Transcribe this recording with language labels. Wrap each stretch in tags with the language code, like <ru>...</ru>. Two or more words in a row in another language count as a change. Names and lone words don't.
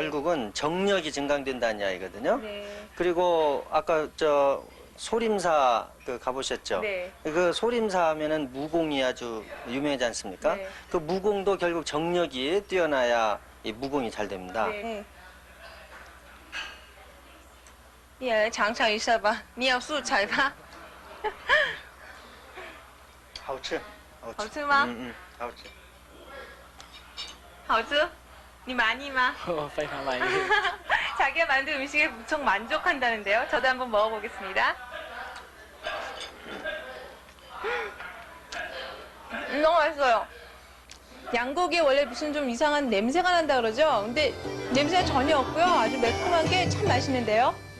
<ko>결국은 정력이 증강된다는 이야기거든요. 네. 그리고 아까 저 소림사 그 가보셨죠? 네. 그 소림사 하면은 무공이 아주 유명하지 않습니까? 네. 그 무공도 결국 정력이 뛰어나야 이 무공이 잘 됩니다. 네.</ko> <zh>你来尝尝一下吧，你要素材吧？好吃，好吃吗？好吃。好吃？你满意吗？我非常满意。</zh> <ko>자기가 만든 음식에 무척 만족한다는데요. 저도 한번 먹어보겠습니다. 너무 맛있어요. 양고기에 원래 무슨 좀 이상한 냄새가 난다 그러죠? 근데 냄새가 전혀 없고요. 아주 매콤한 게 참 맛있는데요.</ko>